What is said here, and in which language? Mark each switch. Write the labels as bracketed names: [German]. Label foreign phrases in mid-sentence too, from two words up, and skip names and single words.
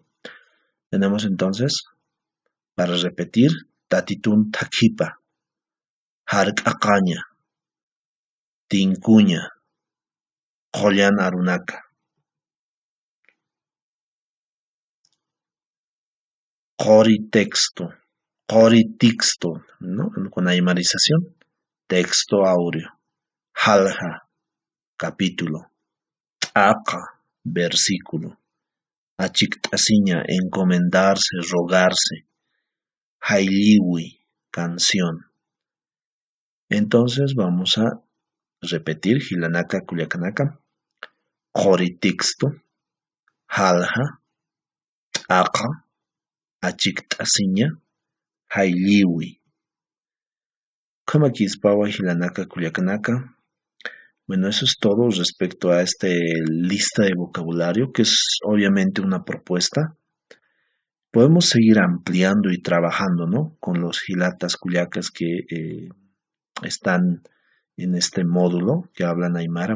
[Spanish] Tenemos entonces, para repetir, [Aymara] Tatitun Takipa, Harqaqaña, Tincuña, Qoyan Arunaka. Qori texto, Qori texto, [Spanish] ¿no? Con aymarización, texto áureo. Halja, capítulo. Aqa, versículo. Achictasiña, encomendarse, rogarse. [Aymara] Hailiwi, [Spanish] canción. Entonces vamos a repetir [Aymara] Hilanaka Culiacanaka. Joritixto, Halja, Aqa, Achictasiña, Hailiwi. Kamakispawa Hilanaka Culiacanaka. [Spanish] Bueno, eso es todo respecto a esta lista de vocabulario, que es obviamente una propuesta. Podemos seguir ampliando y trabajando, ¿no? Con los hilatas culiacas que están en este módulo que hablan aymara.